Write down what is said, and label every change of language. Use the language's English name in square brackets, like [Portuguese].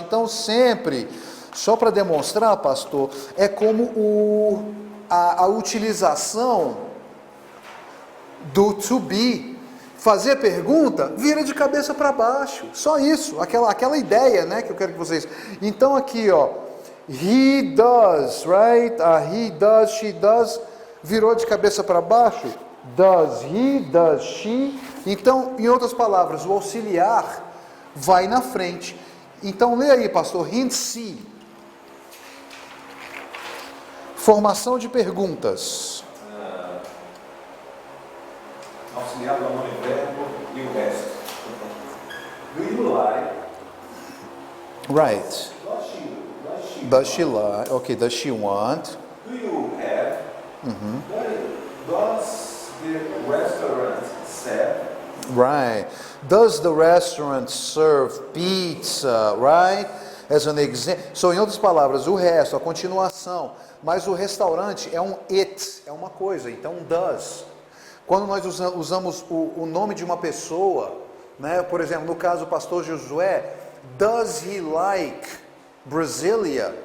[Portuguese] Então sempre, só para demonstrar, pastor, é como a utilização do to be. fazer pergunta, vira de cabeça para baixo. Só isso, aquela ideia, né, que eu quero que vocês... Então aqui, ó, [English] he does, right? He does, she does, [Portuguese] virou de cabeça para baixo. [English] Does he, does she? [Portuguese] Então, em outras palavras, o auxiliar vai na frente. Então, lê aí, pastor, hint C. Formação de perguntas. Auxiliar do nome verbo e o resto. [English] Do you like? Right. Does she like? Okay, does she want? Do you have? Does the restaurant serve? Right. Does the restaurant serve pizza? Right? As an example. [Portuguese] So, em outras palavras, o resto, a continuação. Mas o restaurante é um it, é uma coisa. Então, does. Quando nós usamos o nome de uma pessoa, né? Por exemplo, no caso do pastor Josué, [English] does he like Brasília?